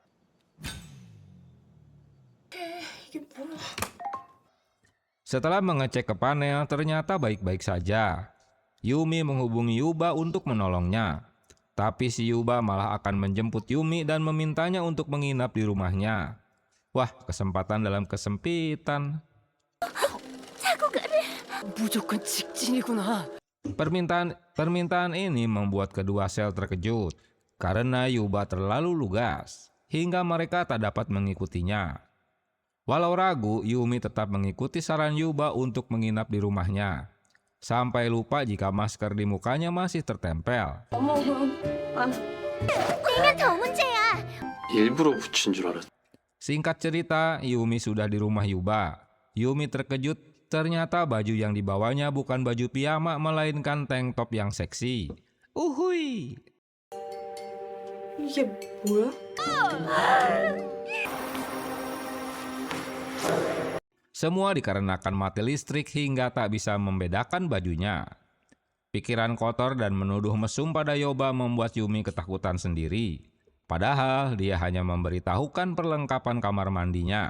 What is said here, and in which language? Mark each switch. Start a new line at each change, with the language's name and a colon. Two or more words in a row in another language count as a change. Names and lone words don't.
Indonesian: Setelah mengecek ke panel, ternyata baik-baik saja. Yumi menghubungi Yuba untuk menolongnya. Tapi si Yuba malah akan menjemput Yumi dan memintanya untuk menginap di rumahnya. Wah, kesempatan dalam kesempitan.
Korean: 무조건 직진이구나.
Indonesian: Permintaan ini membuat kedua sel terkejut karena Yuba terlalu lugas hingga mereka tak dapat mengikutinya. Walau ragu, Yumi tetap mengikuti saran Yuba untuk menginap di rumahnya. Sampai lupa jika masker di mukanya masih tertempel.
Korean: 일부러 붙인 줄 알았어.
Indonesian: Singkat cerita, Yumi sudah di rumah Yuba. Yumi terkejut, ternyata baju yang dibawanya bukan baju piyama melainkan tank top yang seksi. Uhuy.
Korean: 이게 뭐야?
Indonesian: Semua dikarenakan mati listrik hingga tak bisa membedakan bajunya. Pikiran kotor dan menuduh mesum pada Yuba membuat Yumi ketakutan sendiri. Padahal dia hanya memberitahukan perlengkapan kamar mandinya.